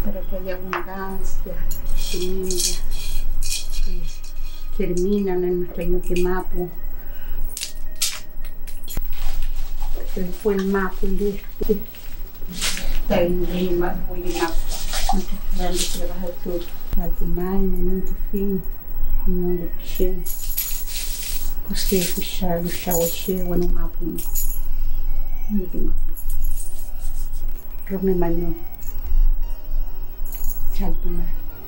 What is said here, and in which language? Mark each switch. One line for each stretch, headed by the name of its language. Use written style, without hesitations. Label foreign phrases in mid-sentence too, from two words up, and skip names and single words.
Spanish: para que haya abundancia, semillas que germinan en nuestra Ñuquemapu. Después el mapu, el este, está en Lima, Huaymapu, nuestras grandes tierras del sur, Alpumay, Montefín, Unión de Pichén, José, Fuchal, Chahuaché, Guanumapu, Ñuquemapu, Rome Mañón, Chaltumay.